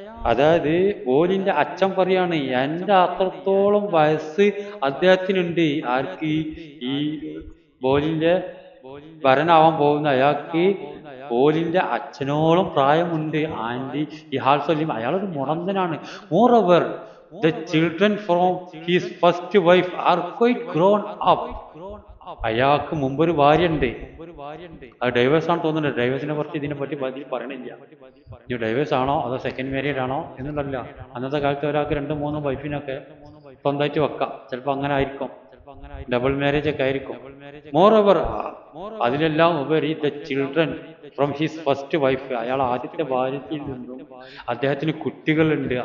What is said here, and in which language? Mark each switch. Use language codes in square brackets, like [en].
[ml] അതായത് ബോലിന്റെ അച്ഛൻ പറയാണ്, എന്റെ അത്രത്തോളം വയസ്സ് അദ്ദേഹത്തിനുണ്ട്. ആർക്ക്? ഈ ബോലിന്റെ വരനാവാൻ പോകുന്ന അയാൾക്ക് ബോലിന്റെ അച്ഛനോളം പ്രായമുണ്ട്. ആൻഡ് ഈ ഹാൾസോലിം, അയാളൊരു മുടന്തനാണ്. [en] Moreover the children from his first wife are quite grown up. [ml] അയാൾക്ക് മുമ്പൊരു ഭാര്യയുണ്ട്. അത് ഡൈവേഴ്സ് ആണ് തോന്നുന്നുണ്ട്. ഡൈവേഴ്സിനെ പറ്റി ഇതിനെ പറ്റി പറയണില്ല. ഈ ഡൈവേഴ്സ് ആണോ അതോ സെക്കൻഡ് മാരീഡ് ആണോ എന്നുള്ളതല്ല. അന്നത്തെ കാലത്ത് ഒരാൾക്ക് 2-3 വൈഫിനൊക്കെ സ്വന്തമായിട്ട് വെക്കാം. ചിലപ്പോൾ അങ്ങനെ ആയിരിക്കും, ഡബിൾ മാരേജ് ഒക്കെ ആയിരിക്കും. മോറോവർ, അതിലെല്ലാം ഉപരി [en] the children from his first wife, [ml] അയാൾ ആദ്യത്തെ ഭാര്യയിൽ നിന്നും അദ്ദേഹത്തിന് കുട്ടികളുണ്ട്.